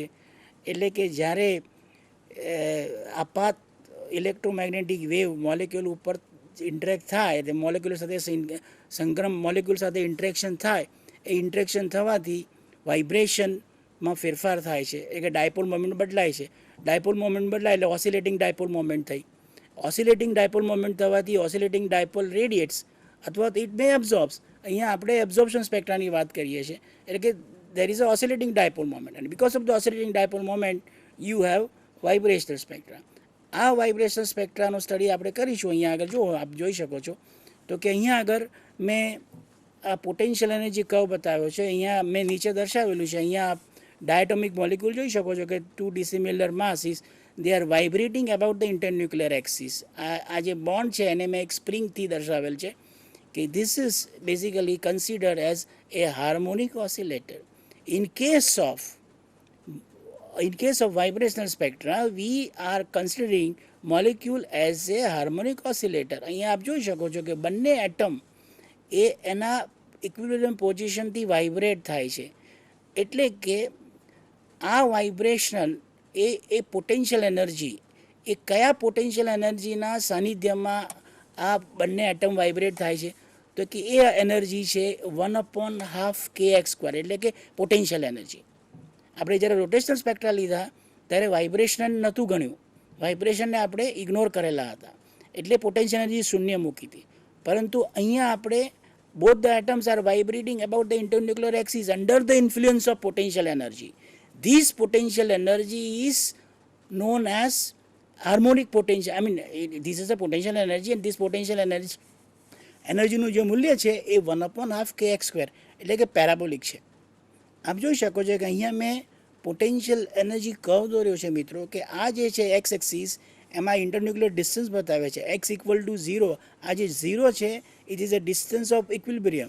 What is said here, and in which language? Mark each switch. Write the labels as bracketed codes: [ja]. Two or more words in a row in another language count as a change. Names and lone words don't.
[gu] એટલે કે જ્યારે આપાત [en] electromagnetic wave molecule [gu] ઉપર ઇન્ટરેક્ટ થાય, એટલે મોલિક્યુલ સાથે મોલિક્યુલ સાથે ઇન્ટરેક્શન થાય, એ ઇન્ટરેક્શન થવાથી વાઇબ્રેશનમાં ફેરફાર થાય છે, એટલે કે [en] dipole moment [gu] બદલાય છે. [en] dipole moment [gu] બદલાય એટલે [en] oscillating dipole moment થઈ. oscillating dipole moment થવાથી oscillating dipole radiates [gu] અથવા તો [en] it may absorbs. [gu] અહીંયા આપણે એબ્ઝોર્પ્શન સ્પેક્ટ્રાની વાત કરીએ છીએ, એટલે કે [en] there is a oscillating dipole moment, and because of the oscillating dipole moment you have vibrational spectra. [gu] આ વાઇબ્રેશન સ્પેક્ટ્રાનો સ્ટડી આપણે કરીશું. અહીંયા આગળ જો આપ જોઈ શકો છો તો કે અહીંયા આગળ મેં આ [en] potential energy curve [gu] બતાવ્યો છે. અહીંયા મેં નીચે દર્શાવેલું છે. અહીંયા આપ [en] diatomic molecule [gu] જોઈ શકો છો કે [en] 2 dissimilar masses they are vibrating about the internuclear axis. [gu] આ જે બોન્ડ છે એને મેં એક સ્પ્રિંગથી દર્શાવેલ છે કે [en] this is basically considered as a harmonic oscillator. In case of vibrational spectra, we are considering molecule as a harmonic oscillator. [gu] અહીંયા આપ જોઈ શકો છો કે બંને એટમ એ એના ઇક્વિલિબ્રિયમ પોઝિશનથી વાઇબ્રેટ થાય છે. એટલે કે આ વાઇબ્રેશન એ [en] potential energy, [gu] એ કયા પોટેન્શિયલ એનર્જીના સાનિધ્યમાં આ બંને એટમ વાઇબ્રેટ થાય છે, તો કે એ એનર્જી છે 1/2 kx², એટલે કે [en] potential energy. [gu] આપણે જ્યારે [en] rotational spectra [gu] લીધા ત્યારે વાઇબ્રેશન નહોતું ગણ્યું, વાઇબ્રેશનને આપણે ઇગ્નોર કરેલા હતા, એટલે [en] potential energy [gu] શૂન્ય મૂકી હતી. પરંતુ અહીંયા આપણે [en] both the atoms are vibrating about the internuclear axis under the influence of potential energy. This potential energy is known as harmonic potential. I mean, this is a potential energy, and this potential energy [gu] એનર્જીનું જે મૂલ્ય છે એ 1/2 kx², એટલે કે પેરાબોલિક છે. આપ જોઈ શકો છો કે અહીંયા મેં [en] potential energy curve [gu] દોર્યો છે મિત્રો, કે આ જે છે [en] x axis [gu] એમાં [en] internuclear distance [gu] બતાવે છે x=0. આ જે 0 છે [en] it is a distance of equilibrium.